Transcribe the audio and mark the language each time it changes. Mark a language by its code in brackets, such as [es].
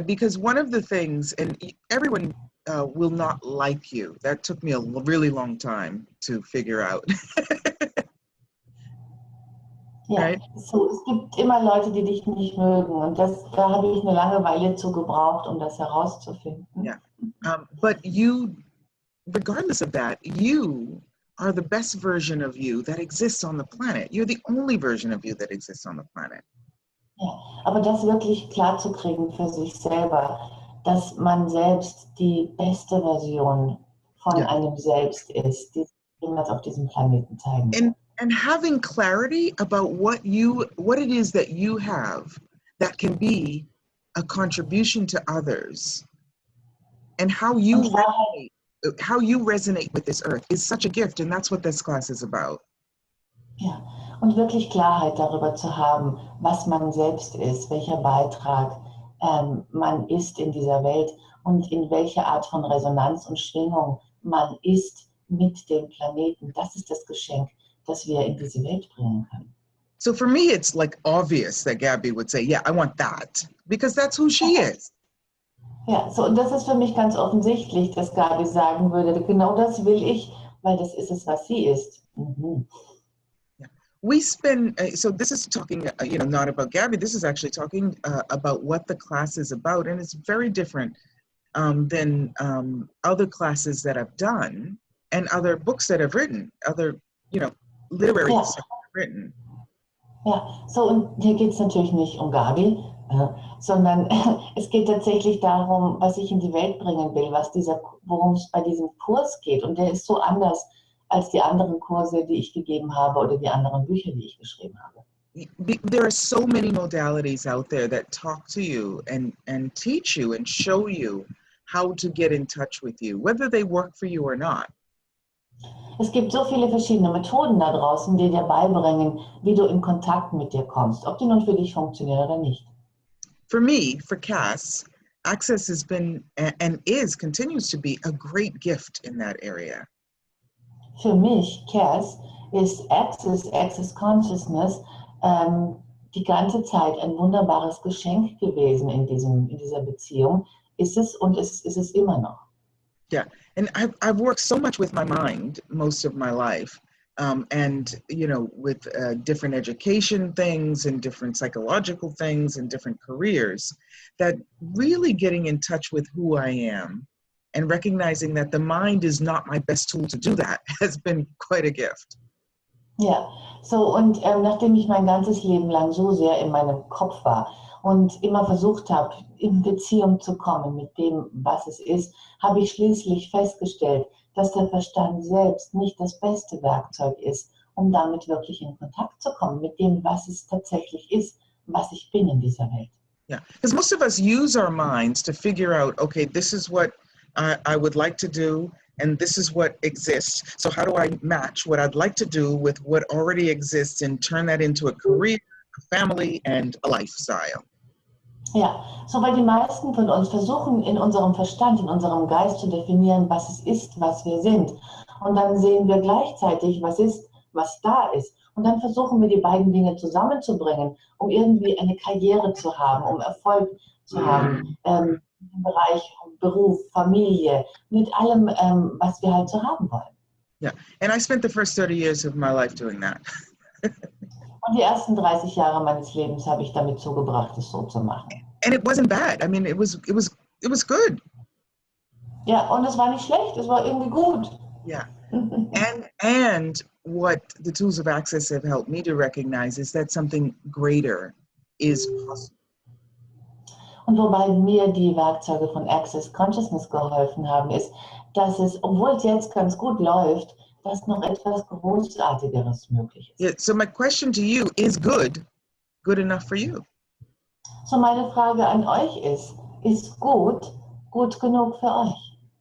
[en] Because one of the things, and everyone will not like you. That took me a really long time to figure out. [de] Ja, [en] right? [de] So, es gibt immer Leute, die dich nicht mögen und da habe ich eine lange Weile zu gebraucht, um das herauszufinden. [en] Yeah, but you, regardless of that, you are the best version of you that exists on the planet. You're the only version of you that exists on the planet. [de] Ja, aber das wirklich klar zu kriegen für sich selber, dass man selbst die beste Version von einem selbst ist, die jemals auf diesem Planeten zeigen wird. [en] And having clarity about what it is that you have that can be a contribution to others, and how you resonate with this earth is such a gift, and that's what this class is about. [de] Ja, und wirklich Klarheit darüber zu haben, was man selbst ist, welcher Beitrag man ist in dieser Welt und in welcher Art von Resonanz und Schwingung man ist mit dem Planeten. Das ist das Geschenk, das wir in diese Welt bringen können. [en] So for me, it's like obvious that Gabby would say, yeah, I want that, because that's who she is. [de] Ja, so, und das ist für mich ganz offensichtlich, dass Gabi sagen würde, genau das will ich, weil das ist es, was sie ist. [en] Yeah. We spend, so this is talking, not about Gabby, this is actually talking about what the class is about, and it's very different than other classes that I've done and other books that I've written, other, literary books that I've written. [de] Ja, so, und hier geht es natürlich nicht um Gabi, sondern es geht tatsächlich darum, was ich in die Welt bringen will, worum es bei diesem Kurs geht. Und der ist so anders als die anderen Kurse, die ich gegeben habe oder die anderen Bücher, die ich geschrieben habe. [en] There are so many modalities out there that talk to you and teach you and show you how to get in touch with you, whether they work for you or not. [de] Es gibt so viele verschiedene Methoden da draußen, die dir beibringen, wie du in Kontakt mit dir kommst, ob die nun für dich funktionieren oder nicht. [en] For me, for Kass, Access has been and is continues to be a great gift in that area. [de] Für mich, Kass, ist Access Consciousness, die ganze Zeit ein wunderbares Geschenk gewesen in dieser Beziehung. Ist es und ist es immer noch. [en] Yeah, and I've worked so much with my mind most of my life, and with different education things and different psychological things and different careers, that really getting in touch with who I am and recognizing that the mind is not my best tool to do that has been quite a gift. [de] Ja, so und nachdem ich mein ganzes Leben lang so sehr in meinem Kopf war und immer versucht habe, in Beziehung zu kommen mit dem, was es ist, habe ich schließlich festgestellt, dass der Verstand selbst nicht das beste Werkzeug ist, um damit wirklich in Kontakt zu kommen, mit dem, was es tatsächlich ist, was ich bin in dieser Welt. [en] Yeah, because most of us use our minds to figure out, okay, this is what I would like to do, and this is what exists. So how do I match what I'd like to do with what already exists and turn that into a career, a family, and a lifestyle? [de] Ja, so weil die meisten von uns versuchen, in unserem Verstand, in unserem Geist zu definieren, was es ist, was wir sind. Und dann sehen wir gleichzeitig, was ist, was da ist. Und dann versuchen wir, die beiden Dinge zusammenzubringen, um irgendwie eine Karriere zu haben, um Erfolg zu haben, im Bereich Beruf, Familie, mit allem, was wir halt so haben wollen. [en] Yeah, and I spent the first 30 years of my life doing that. [de] Und die ersten 30 Jahre meines Lebens habe ich damit zugebracht, es so zu machen. [en] And it wasn't bad. I mean, it was good. [de] Ja, und es war nicht schlecht, es war irgendwie gut. [en] Yeah. And what the tools of Access have helped me to recognize is that something greater is possible. Und wobei mir die Werkzeuge von Access Consciousness geholfen haben, ist, dass es, obwohl es jetzt ganz gut läuft, dass noch etwas Großartigeres möglich ist. Yeah, so my question to you is good enough for you? [de] So meine Frage an euch ist gut genug für euch?